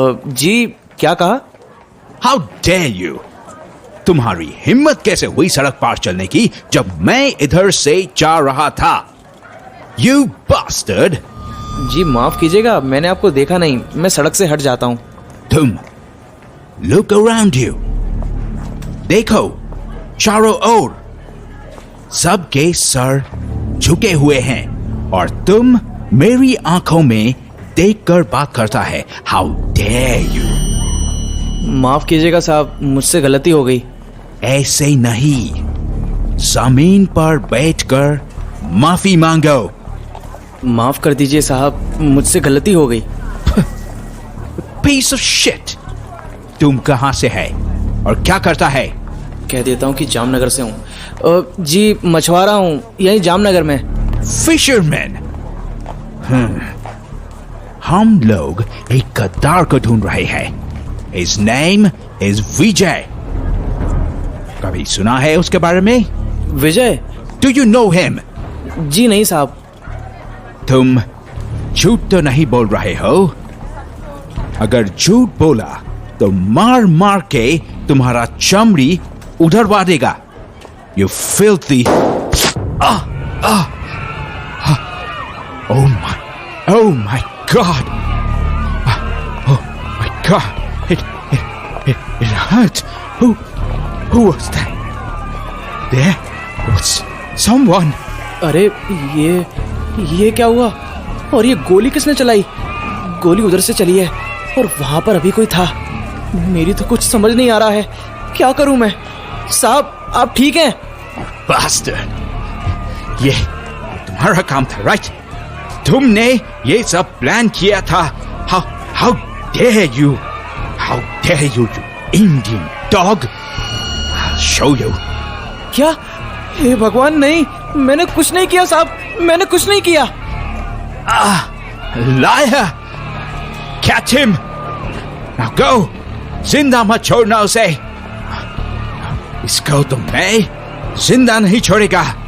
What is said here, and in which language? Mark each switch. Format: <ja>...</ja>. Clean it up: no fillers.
<hi>जी क्या कहा?</hi> <en>How dare you?</en> <hi>तुम्हारी हिम्मत कैसे हुई सड़क पार चलने की जब मैं इधर से जा रहा था?</hi> <en>You bastard!</en> <hi>जी माफ कीजिएगा, मैंने आपको देखा नहीं, मैं सड़क से हट जाता हूँ। तुम</hi> <en>look around you.</en> <hi>देखो चारों ओर सबके सर झुके हुए हैं और तुम मेरी आंखों में देखकर बात करता है।</hi> <en>How dare you!</en> <hi>माफ कीजिएगा साहब, मुझसे गलती हो गई। ऐसे नहीं, जमीन पर बैठकर माफी मांगो। माफ कर दीजिए साहब, मुझसे गलती हो गई।</hi> <en>Piece of shit!</en> <hi>तुम कहां से है और क्या करता है? कह देता हूँ कि जामनगर से हूँ। जी मछुआरा हूँ, यही जामनगर में।</hi> <en>Fisherman.</en> <hi>हम लोग एक गद्दार को ढूंढ रहे हैं।</hi> <en>His name is Vijay.</en> <hi>कभी सुना है उसके बारे में? विजय?</hi> <en>Do you know him?</en> <hi>जी नहीं साहब। तुम झूठ तो नहीं बोल रहे हो? अगर झूठ बोला तो मार मार के तुम्हारा चमड़ी उधरवा देगा।</hi> <en>You filthy! Oh my God! Oh my God! It hurt. Who was that? There was someone.</en> <hi>अरे ये क्या हुआ? और ये गोली किसने चलाई? गोली उधर से चली है और वहां पर अभी कोई था। मेरी तो कुछ समझ नहीं आ रहा है, क्या करूं मैं? साहब आप ठीक हैं?</hi> <en>Bastard!</en> <hi>ये तुम्हारा काम था, राइट? तुमने ये सब प्लान किया था।</hi> <en>How dare you? How dare you, you Indian dog! I'll show you.</en> <hi>क्या? हे भगवान, नहीं, मैंने कुछ नहीं किया साहब, मैंने कुछ नहीं किया।</hi> <en>Liar! Catch him! Now go!</en> <hi>जिंदा मत छोड़ना उसे। इसको तो मैं जिंदा नहीं छोड़ेगा।</hi>